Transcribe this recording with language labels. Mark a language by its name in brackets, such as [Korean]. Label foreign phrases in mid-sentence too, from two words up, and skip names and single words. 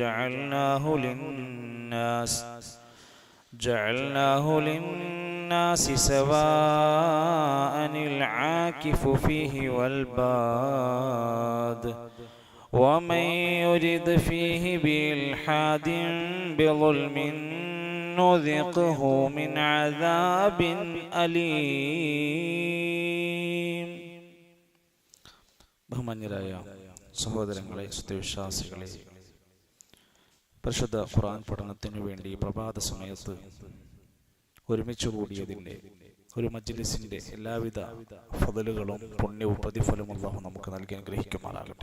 [Arabic] جعلناه للناس سواء العاكف فيه والباد ومن يرد فيه بإلحاد بظلم نذقه من عذاب أليم. [Malayalam] ബഹുമാന്യരായ സഹോദരങ്ങളെ, സത്യവിശ്വാസികളെ, പരിശുദ്ധ ഖുർആൻ പഠനത്തിനു വേണ്ടി പ്രഭാത സമയത്ത് ഒരുമിച്ച് കൂടിയതിൻ്റെ ഒരു മജ്ലിസിന്റെ എല്ലാവിധ ഫദലുകളും പുണ്യവും പ്രതിഫലവും അല്ലാഹു നമുക്ക് നൽകി അനുഗ്രഹിക്കുമാറാകട്ടെ.